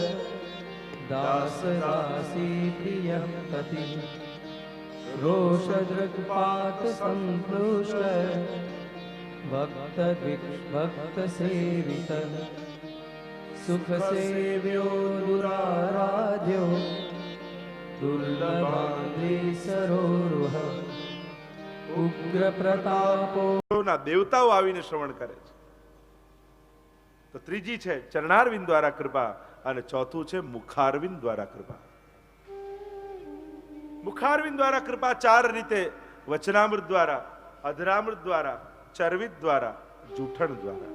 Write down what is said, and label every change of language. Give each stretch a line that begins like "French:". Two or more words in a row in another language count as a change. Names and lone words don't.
Sanskrit: दासदासी प्रियः पतिः रोषदृक्पातसम्प्लुष्ट भक्तसेवितः सुखसेव्यो दुराराध्यो दुर्लभाद्रिसरोरुह ઉગ્રપ્રતાપો
Gujarati: ના દેવતાઓ આવીને શ્રવણ કરે છે. તો ત્રીજી છે ચરણારવિંદ દ્વારા કૃપા અને ચોથું છે મુખારવિંદ દ્વારા કૃપા. મુખારવિંદ દ્વારા કૃપા ચાર રીતે: વચનામૃત દ્વારા, અધરામૃત દ્વારા, ચરવિત દ્વારા, જૂઠણ દ્વારા.